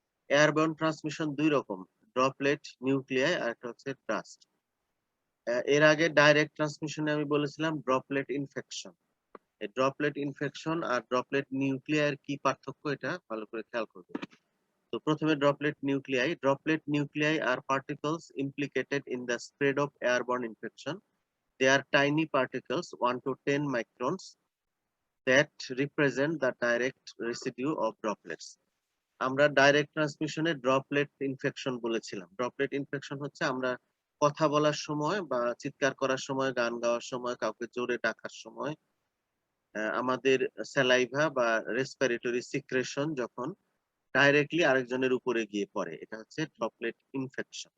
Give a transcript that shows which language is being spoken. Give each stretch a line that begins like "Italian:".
Bangla: Airborne transmission দুই রকম: droplet nuclei আর একটা হচ্ছে ডাস্ট। এর আগে ডাইরেক্ট ট্রান্সমিশনে আমি বলেছিলাম ড্রপলেট ইনফেকশন। এই ড্রপলেট ইনফেকশন আর ড্রপলেট নিউক্লিয়ার কি পার্থক্য, এটা ভালো করে খেয়াল করবে। তো প্রথমে droplet nuclei. Droplet nuclei আর
English: particles implicated in the spread of airborne infection. They are tiny particles 1 to 10 microns that represent the direct residue of droplets.
Bangla: আমরা ডাইরেক্ট ট্রান্সমিশনে ড্রপলেট ইনফেকশন বলেছিলাম। ড্রপলেট ইনফেকশন হচ্ছে আমরা কথা বলার সময় বা চিৎকার করার সময়, গান গাওয়ার সময়, কাউকে জোরে ডাকার সময় আমাদের স্যালাইভা বা রেসপিরেটরি সিক্রেশন যখন ডাইরেক্টলি আরেকজনের উপরে গিয়ে পড়ে, এটা হচ্ছে ড্রপলেট ইনফেকশন।